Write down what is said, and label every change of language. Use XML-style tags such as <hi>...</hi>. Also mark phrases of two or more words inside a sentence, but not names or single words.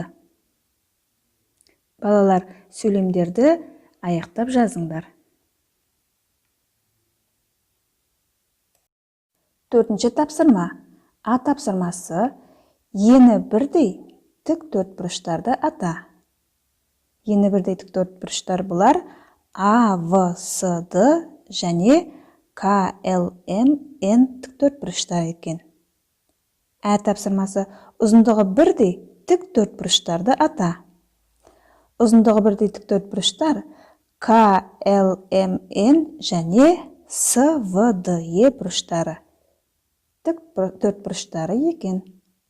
<kk>Балалар, сөйлемдерді аяқтап жазыңдар. Төртінші тапсырма. А тапсырмасы ені бірдей тік төртбұрыштарды ата. Ені бірдей тік төртбұрыштар бұлар А, В, С, Д және К, Л, М, Н тік төртбұрыштар екен. Ә тапсырмасы ұзындығы бірдей тік төртбұрыштарды ата. Ұзындығы бірдей тік төртбұрыштар К, Л, М, Н және С, В, Д, Е бұрыштары тік төртбұрыштары екен.</kk>